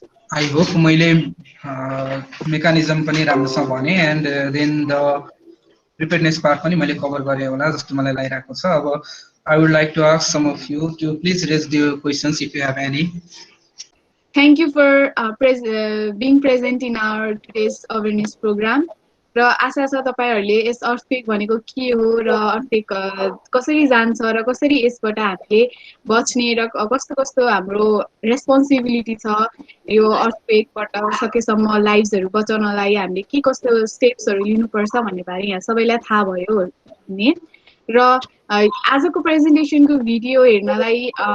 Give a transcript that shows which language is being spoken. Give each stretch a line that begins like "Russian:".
Nepali: I hope मैले mechanism पनि राम्रोसँग भने and then the preparedness part पनि मैले कभर गरेँ होला जस्तो मलाई लागिरहेको छ अब
English: I would like to ask some of you to please raise your questions if you have any Thank you for being present in our today's awareness program.
Nepali: र आशा छ तपाईहरुले यस अर्थक्वेक भनेको के हो र अर्थक्वेक कसरी जान्छ र कसरी यसबाट हामीले बच्ने र कस्तो हाम्रो रेस्पोन्सिबिलिटी छ यो अर्थक्वेकबाट सकेसम्म लाइभ्सहरु बचाउनलाई हामीले के कस्तो स्टेप्सहरु लिनुपर्छ भन्ने बारे यहाँ सबैलाई थाहा भयो नि र आजको प्रेजेन्टेसनको भिडियो हेर्नलाई